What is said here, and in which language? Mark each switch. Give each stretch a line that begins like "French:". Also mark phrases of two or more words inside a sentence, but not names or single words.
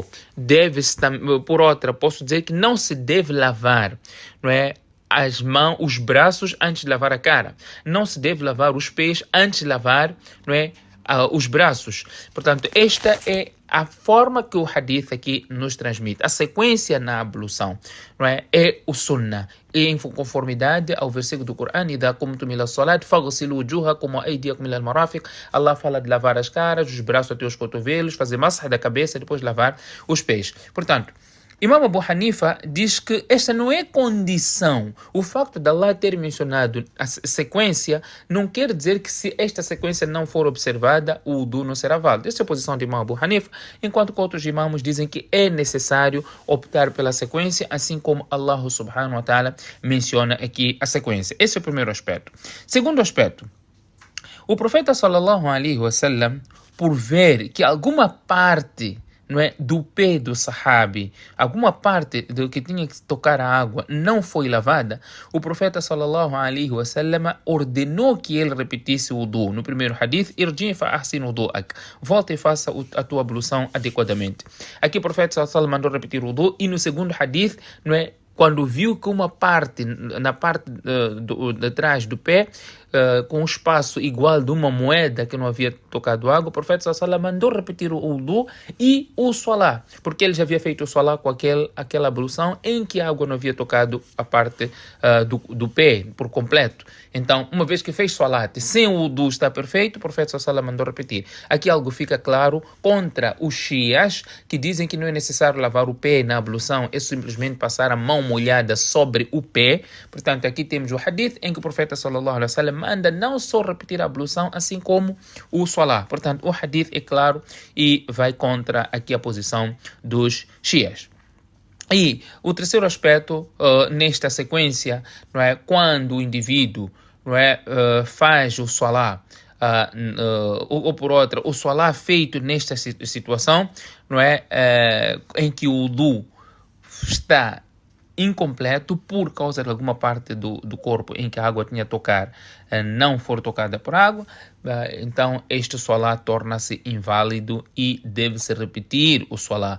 Portuguese: Por outra, posso dizer que não se deve lavar, não é, as mãos, os braços antes de lavar a cara. Não se deve lavar os pés antes de lavar, não é, os braços. Portanto, esta é a forma que o hadith aqui nos transmite. A sequência na ablução, não é? É o sunnah. E em conformidade ao versículo do Corão,
Arabic: إِذَا قُمْتُمْ إِلَى الصَّلَاةِ فَاغْسِلُوا وُجُوهَكُمْ وَأَيْدِيَكُمْ إِلَى الْمَرَافِقِ.
Portuguese: Allah fala de lavar as caras, os braços até os cotovelos, fazer masah da cabeça, depois lavar os pés. Portanto, Imam Abu Hanifa diz que esta não é condição. O facto de Allah ter mencionado a sequência não quer dizer que se esta sequência não for observada, o wudu não será válido. Essa é a posição de Imam Abu Hanifa, enquanto que outros imãos dizem que é necessário optar pela sequência, assim como Allah
Arabic: سبحانه وتعالى
Portuguese: menciona aqui a sequência. Esse é o primeiro aspecto. Segundo aspecto, o profeta
Arabic: صلى الله عليه وسلم,
Portuguese: por ver que alguma parte, não é, do pé do sahabi, alguma parte do que tinha que tocar a água não foi lavada, o profeta
Arabic: صلى الله عليه وسلم
Portuguese: ordenou que ele repetisse o wudu. No primeiro hadith,
Arabic: ارجع فأحسن وضوءك,
Portuguese: volta e faça a tua ablução adequadamente. Aqui o profeta
Arabic: صلى الله عليه وسلم
Portuguese: mandou repetir o wudu, e no segundo hadith, não é, quando viu que uma parte, na parte de trás do pé, com um espaço igual de uma moeda que não havia tocado água, o profeta
Arabic: صلى الله عليه وسلم
Portuguese: mandou repetir o wudu e o salah, porque ele já havia feito o salah com aquela ablução em que a água não havia tocado a parte do pé por completo. Então, uma vez que fez salat sem o wudu está perfeito, o profeta
Arabic: صلى الله عليه وسلم
Portuguese: mandou repetir. Aqui algo fica claro contra os shias, que dizem que não é necessário lavar o pé na ablução, é simplesmente passar a mão molhada sobre o pé. Portanto, aqui temos o hadith em que o profeta
Arabic: صلى الله عليه وسلم
Portuguese: manda não só repetir a ablução, assim como o salah. Portanto, o hadith é claro e vai contra aqui a posição dos shias. E o terceiro aspecto nesta sequência, não é, quando o indivíduo, não é, faz o salah, ou por outra, o salah feito nesta situação, não é, em que o wudu está incompleto por causa de alguma parte do corpo em que a água tinha a tocar não for tocada por água, então este salah torna-se inválido e deve-se repetir o salah.